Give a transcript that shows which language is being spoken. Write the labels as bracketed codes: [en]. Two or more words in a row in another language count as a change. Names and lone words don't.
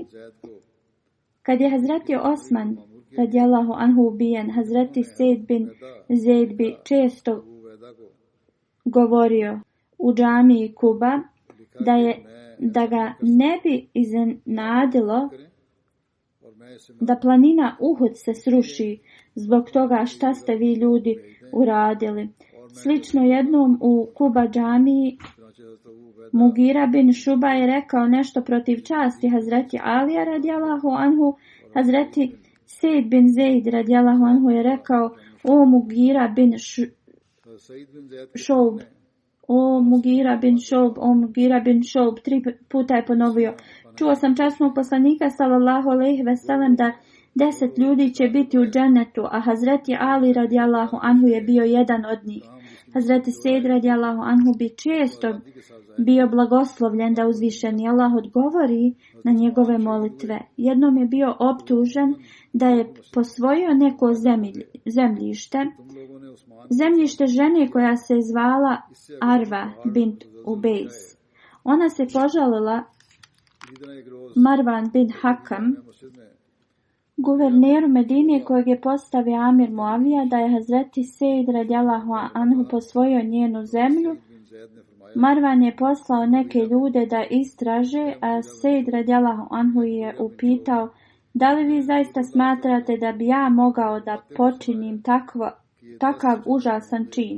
[bs] Kad je Hazreti Osman [ar] رضي الله عنه [bs] ubijen, Hazreti Sejd bin Zeid bi često govorio u džamiji Kuba da ga ne bi iznenadilo da planina Uhud se sruši zbog toga šta ste vi ljudi uradili. Slično jednom u Kuba džamiji Mugira bin Šuba je rekao nešto protiv časti Hazreti Alija [ar] رضي الله عنه. [bs] Hazreti Sejd bin Zeid [ar] رضي الله عنه [bs] je rekao: o Mugira bin Šoub, o Mugira bin Šoub, o Mugira bin Šoub. 3 puta je ponovio: čuo sam časnog poslanika [ar] صلى الله عليه وسلم [bs] da 10 ljudi će biti u džennetu, a Hazreti Ali [ar] رضي الله عنه [bs] je bio jedan od njih. Hazreti Sejd [ar] رضي الله عنه [bs] bi često bio blagoslovljen da uzvišeni Allah odgovori na njegove molitve. Jednom je bio optužen da je posvojio neko zemljište žene koja se zvala Arva bint Ubejs. Ona se požalila Marwan bin Hakam, guverneru Medine, kojeg je postavio Amir Muavija, da je Hazreti Sejd [ar] رضي الله عنه [bs] posvojio njenu zemlju. Marwan je poslao neke ljude da istraže, a Sejd [ar] رضي الله عنه [bs] je upitao: da li vi zaista smatrate da bi ja mogao da počinim takav užasan čin?